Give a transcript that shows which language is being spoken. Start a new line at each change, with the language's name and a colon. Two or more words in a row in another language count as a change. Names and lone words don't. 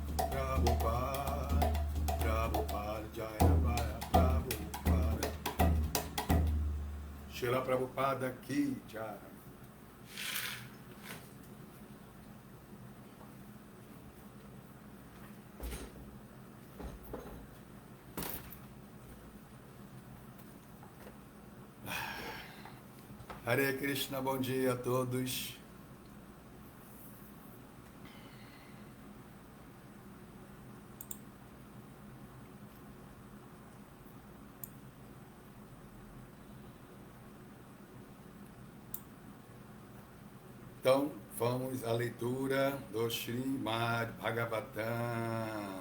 Hindi: Jaya Prabhupada Srila Prabhupada Ki Jai.
Portuguese: Hare Krishna, bom dia a todos. Então, vamos à leitura do Srimad Bhagavatam.